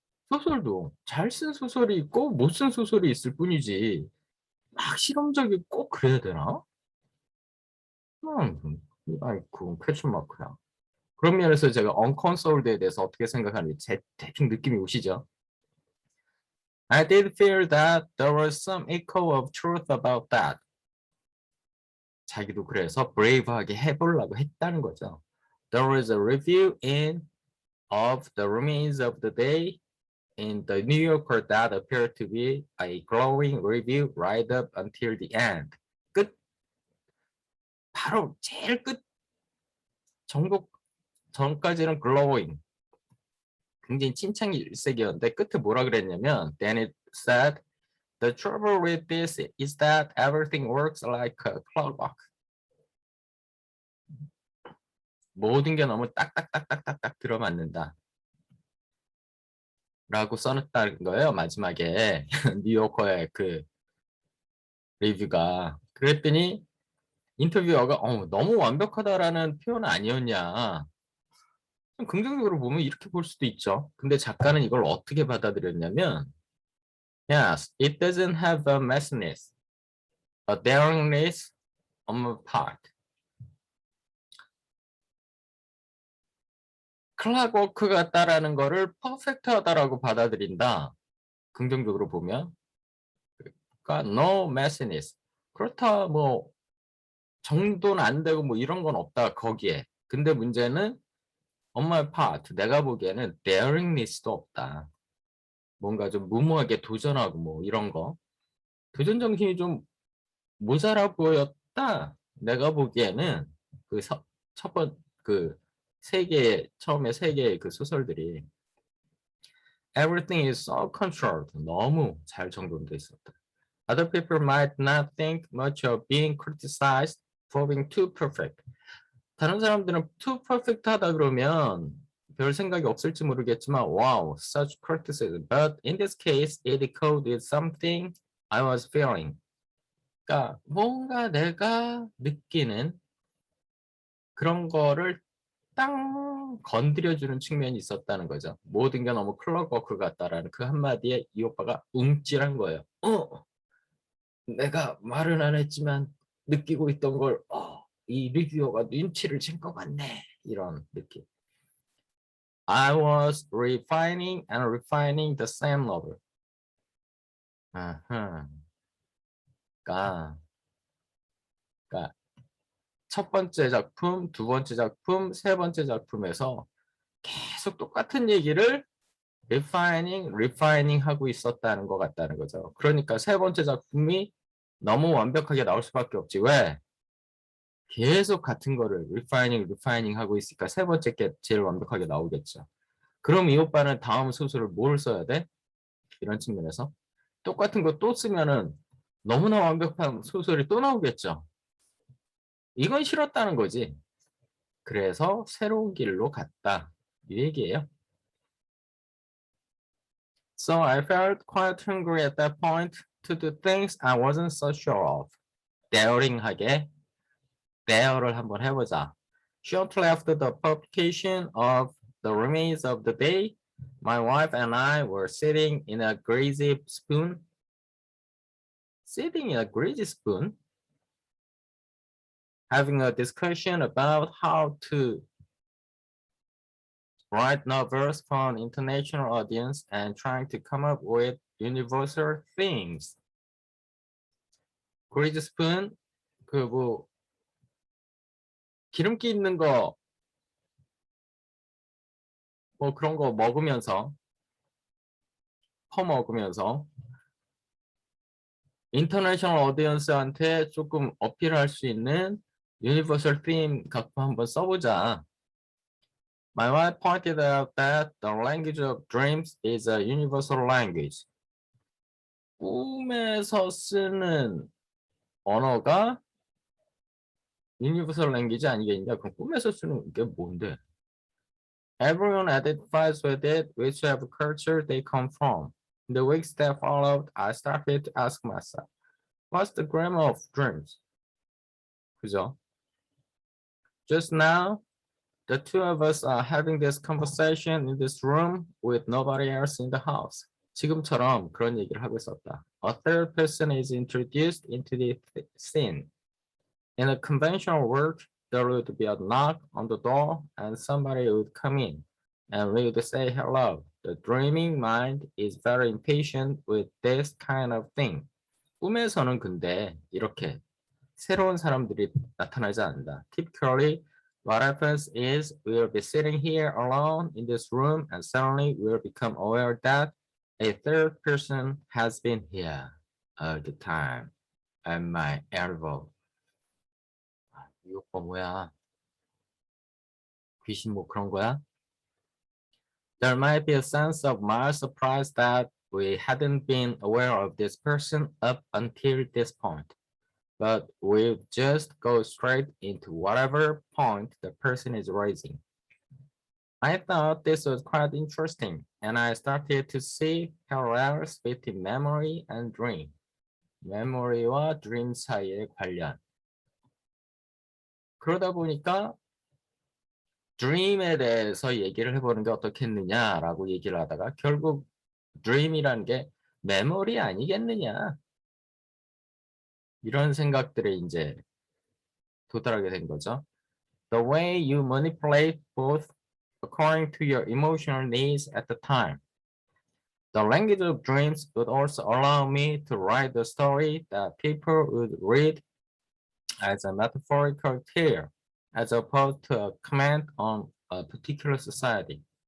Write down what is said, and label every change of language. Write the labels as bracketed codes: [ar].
[ko] 소설도 잘 쓴 소설이 있고 못 쓴 소설이 있을 뿐이지 막 실험적이 꼭 그래야 되나? 아이쿠 퀘스천 마크야. 그런 면에서 제가 언컨솔드에 대해서 어떻게 생각하는지 대충 느낌이 오시죠? [en] I did feel that there was some echo of truth about that. [ko] 자기도 그래서 브레이브하게 해보려고 했다는 거죠. [en] There was a review in of the remains of the day in the New Yorker that appeared to be a glowing review right up until the end. [ko] 끝. 바로 제일 끝 정복 전까지는 glowing. 굉장히 칭찬이 일색이었는데 끝에 뭐라 그랬냐면 [en] Then it said the trouble with this is that everything works like a clockwork. [ko] 모든 게 너무 딱딱딱딱딱딱 들어맞는다. 라고 써놨다는 거예요. 마지막에 뉴요커의 그 리뷰가. 그랬더니 인터뷰어가 너무 완벽하다라는 표현은 아니었냐. 좀 긍정적으로 보면 이렇게 볼 수도 있죠. 근데 작가는 이걸 어떻게 받아들였냐면 [en] Yes, it doesn't have a messiness, a daringness on my part. [ko] 클락워크 같다라는 거를 퍼펙트하다라고 받아들인다. 긍정적으로 보면. 그러니까 [en] no messiness. [ko] 그렇다 뭐 정도는 안 되고 뭐 이런 건 없다 거기에. 근데 문제는 [en] on my part [ko] 내가 보기에는 daringness도 없다. 뭔가 좀 무모하게 도전하고 뭐 이런 거. 도전 정신이 좀 모자라 보였다. 내가 보기에는 그 첫 번 그 세 개 처음에 세 개의 그 소설들이 [en] everything is so controlled. [ko] 너무 잘 정돈돼 있었다. [en] Other people might not think much of being criticized for being too perfect. [ko] 다른 사람들은 [en] too perfect [ko] 하다 그러면 별 생각이 없을지 모르겠지만 [en] wow, such criticism. But in this case, it decoded something I was feeling. [ko] 그러니까 뭔가 내가 느끼는 그런 거를 땅 건드려주는 측면이 있었다는 거죠. 모든 게 너무 클럭워크 같다라는 그 한마디에 이 오빠가 움찔한 거예요. 내가 말은 안 했지만 느끼고 있던 걸, 이 리뷰어가 눈치를 챈 것 같네. 이런 느낌. [en] I was refining and refining the same novel. [ko] 아하. 그러니까, 그러니까 첫 번째 작품, 두 번째 작품, 세 번째 작품에서 계속 똑같은 얘기를 refining 하고 있었다는 것 같다는 거죠. 그러니까 세 번째 작품이 너무 완벽하게 나올 수밖에 없지. 왜? 계속 같은 거를 refining 하고 있으니까 세 번째 게 제일 완벽하게 나오겠죠. 그럼 이 오빠는 다음 소설을 뭘 써야 돼? 이런 측면에서 똑같은 거 또 쓰면은 너무나 완벽한 소설이 또 나오겠죠. 이건 싫었다는 거지. 그래서 새로운 길로 갔다. 이 얘기예요. [en] So I felt quite hungry at that point to do things I wasn't so sure of. [ko] daring하게 dare를 한번 해보자. [en] Shortly after the publication of the remains of the day, my wife and I were sitting in a greasy spoon. Sitting in a greasy spoon? Having a discussion about how to write novels for an international audience and trying to come up with universal themes. [ko] greasy spoon, 기름기 있는 거, 그런 거 먹으면서, 퍼먹으면서, 인터내셔널 오디언스한테 조금 어필할 수 있는 유니버설 theme 갖고 한번 써보자. [en] My wife pointed out that the language of dreams is a universal language. [ko] 꿈에서 쓰는 언어가 universal language 아니겠냐? 그럼 꿈에서 쓰는 게 뭔데? [en] Everyone identifies with it, whichever culture they come from. In the weeks that followed, I started to ask myself, what's the grammar of dreams? [ko] 그죠? [en] Just now, the two of us are having this conversation in this room with nobody else in the house. [ko] 지금처럼 그런 얘기를 하고 있었다. [en] A third person is introduced into the scene. In a conventional world, there would be a knock on the door and somebody would come in and we would say hello. The dreaming mind is very impatient with this kind of thing. [ko] 꿈에서는 근데 이렇게 새로운 사람들이 나타나지 않는다. [en] Typically, what happens is we'll be sitting here alone in this room and suddenly we'll become aware that a third person has been here all the time at my elbow. [ko] 이 오빠 뭐야? 귀신 뭐 그런 거야? [en] There might be a sense of mild surprise that we hadn't been aware of this person up until this point. But we'll just go straight into whatever point the person is raising. I thought this was quite interesting, and I started to see parallels between memory and dream. [ko] memory와 dream 사이의 관련. 그러다 보니까 dream에 대해서 얘기를 해보는 게 어떻겠느냐라고 얘기를 하다가 결국 dream이라는 게 memory 아니겠느냐. 이런 생각들에 이제 도달하게 된 거죠. [en] The way you manipulate both according to your emotional needs at the time. The language of dreams would also allow me to write the story that people would read as a metaphorical tale, as opposed to a comment on a particular society.